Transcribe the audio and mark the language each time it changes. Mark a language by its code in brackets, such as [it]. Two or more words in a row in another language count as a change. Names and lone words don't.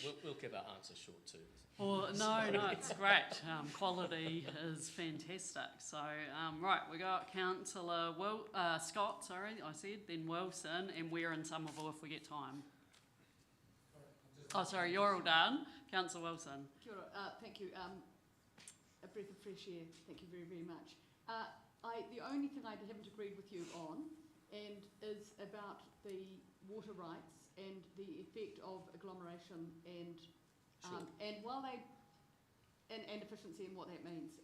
[en] We'll keep our answers short too. Or no, it's great. Quality is fantastic. So right, we got Councillor Scott. Sorry, I said then Wilson, and we're in Somerville if we get time. Oh, sorry, you're all done. Councillor Wilson. [mi] Kia ora. [en] Thank you. A breath of fresh air. Thank you very, very much. The only thing I haven't agreed with you on is about the water rights and the effect of agglomeration and while they and efficiency and what that means.